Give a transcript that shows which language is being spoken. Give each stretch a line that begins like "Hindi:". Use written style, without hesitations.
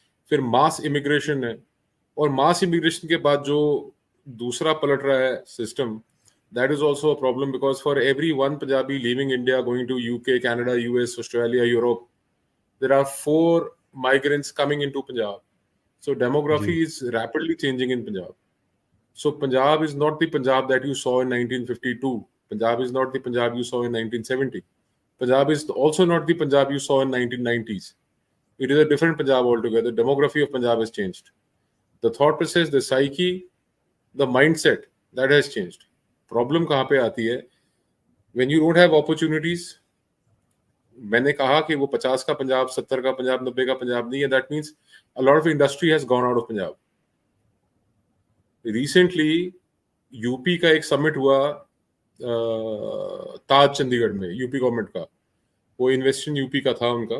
Hindi: फिर मास इमिग्रेशन है, और मास इमिग्रेशन के बाद जो दूसरा पलट रहा है system,
English: That is also a problem, because for every one Punjabi living India going to UK, Canada, US, Australia, Europe, there are 4 migrants coming into Punjab. So demography
Hindi: ji.
English: is rapidly changing in Punjab. So Punjab is not the Punjab that you saw in 1952. Punjab is not the Punjab you saw in 1970. Punjab is also not the Punjab you saw in 1990s. It is a different Punjab altogether. Demography of Punjab has changed. The thought process, the psyche, the mindset, that has changed.
Hindi: Problem कहाँ पे आती है?
English: When you don't have opportunities,
Hindi: मैंने कहा कि वो 50 का पंजाब, 70 का पंजाब, 90 का पंजाब नहीं है।
English: That means a lot of industry has gone out of Punjab.
Hindi: Recently UP का एक समिट हुआ ताज चंडीगढ़ में, यूपी गवर्नमेंट का, वो इन्वेस्ट इन यूपी का था उनका।